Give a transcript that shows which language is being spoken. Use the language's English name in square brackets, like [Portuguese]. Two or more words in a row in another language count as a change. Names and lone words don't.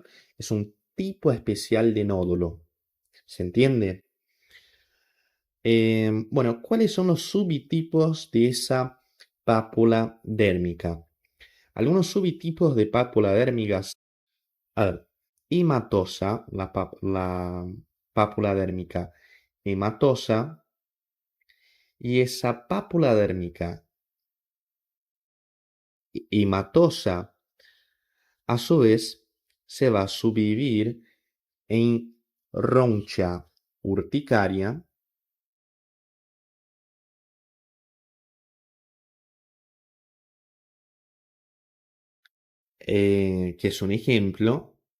[Spanish] Es un tipo especial de nódulo. ¿Se entiende? Bueno, ¿cuáles son los subtipos de esa pápula dérmica? Algunos subtipos de pápula dérmica. A ver, hematosa, la pápula dérmica hematosa, y esa pápula dérmica hematosa, a su vez, se va a subdividir en roncha urticaria, que es un ejemplo.